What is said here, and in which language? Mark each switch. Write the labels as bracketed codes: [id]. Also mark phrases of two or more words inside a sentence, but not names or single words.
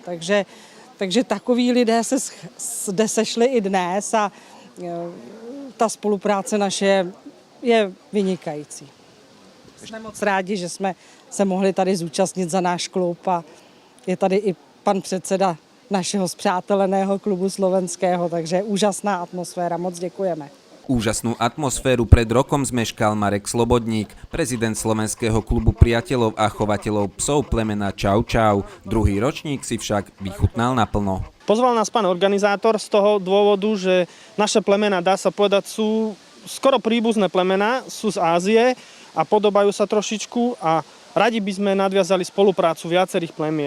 [cs] Takže takoví lidé se zde sešli i dnes a ta spolupráce naše je vynikající. Jsme moc rádi, že jsme se mohli tady zúčastnit za náš klub a je tady i pan předseda našeho spřáteleného klubu slovenského, takže úžasná atmosféra, moc děkujeme. [sk] Úžasnú atmosféru pred rokom zmeškal Marek Slobodník, prezident Slovenského klubu priateľov a chovateľov psov plemena Čau Čau. Druhý ročník si však vychutnal naplno. Pozval nás pán organizátor z toho dôvodu, že naše plemená, dá sa povedať, sú skoro príbuzné plemená, sú z Ázie a podobajú sa trošičku a radi by sme nadviazali spoluprácu viacerých plemien.